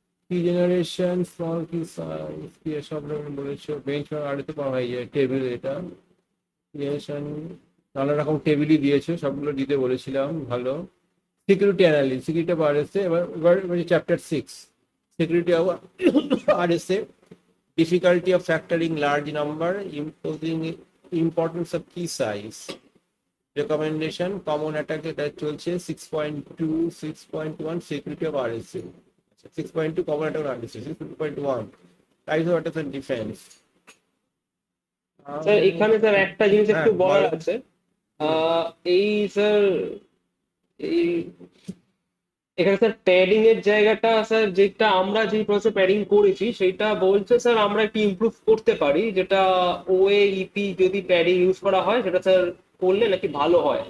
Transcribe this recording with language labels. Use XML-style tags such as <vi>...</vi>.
<bn>কি generation, small কি size, কি সব রকম বলেছো। বেঞ্চমার্ক আর তো পাওয়া যায় টেবিল, এটা জেনারেশন নানা রকম টেবিলই দিয়েছো, সবগুলো দিতে বলেছিলাম, ভালো। সিকিউরিটি অ্যানালিসিস, সিকিউরিটি আর এসে এবার চ্যাপ্টার 6 সিকিউরিটি আর এসে</bn> <en>difficulty of factoring large number, imposing importance of key size. Recommendation, common attack</en> <bn>এটা চলছে</bn> <en>6.2, 6.1 security of RSA, 6.2 common attack on RSA, 6.1 types of attacks and defense.</en> <bn>Sir এখানে sir একটা জিনিস একটু হ্যাঁ, বলার বলো। আছে। এই স্যার এই এখানে স্যার প্যাডিং এর জায়গাটা স্যার যেটা আমরা যে প্রসেসে প্যাডিং করেছি সেটা বলছে স্যার আমরা একটু ইমপ্রুভ করতে পারি, যেটা ওএইপি যদি প্যাডিং ইউজ করা হয় সেটা স্যার করলে নাকি ভালো হয়।</bn>